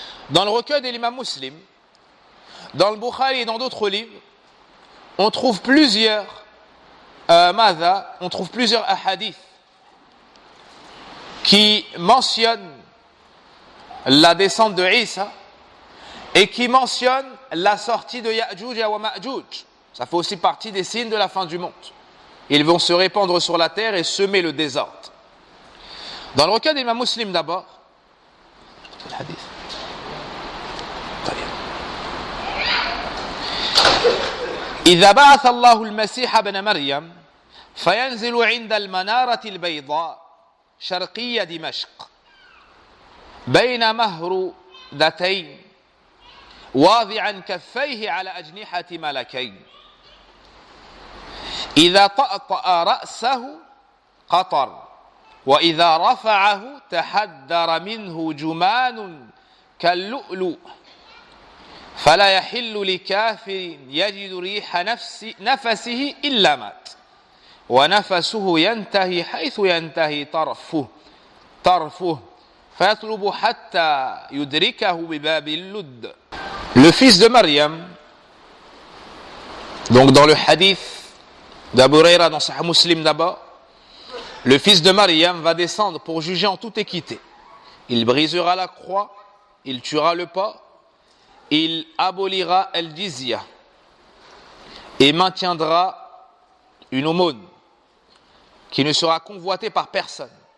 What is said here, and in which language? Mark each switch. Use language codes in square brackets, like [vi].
[fr] Dans le recueil de l'imam Muslim, dans le Bukhari et dans d'autres livres, on trouve plusieurs hadiths qui mentionnent la descente de Isa et qui mentionnent la sortie de Ya'juj et Ma'juj. Ça fait aussi partie des signes de la fin du monde. Ils vont se répandre sur la terre et semer le désordre. Dans le recueil d'Imam Muslim d'abord, le hadith. [ar] إذا بعث الله المسيح ابن مريم فينزل عند المنارة البيضاء شرقية دمشق بين مهرودتين واضعا كفيه على أجنحة ملكين إذا طأطأ رأسه قطر وإذا رفعه تحدر منه جمان كاللؤلؤ فلا يحل لكافر يجد ريح نفسه إلا مات ونفسه ينتهي حيث ينتهي طرفه فيطلب حتى يدركه بباب اللد. [fr] Le fils de Maryam, donc dans le hadith d'Abu Huraira dans Sahih Muslim d'abord, le fils de Maryam va descendre pour juger en toute équité. Il brisera la croix, il tuera le porc, il abolira el-jizya et maintiendra une aumône qui ne sera convoitée par personne.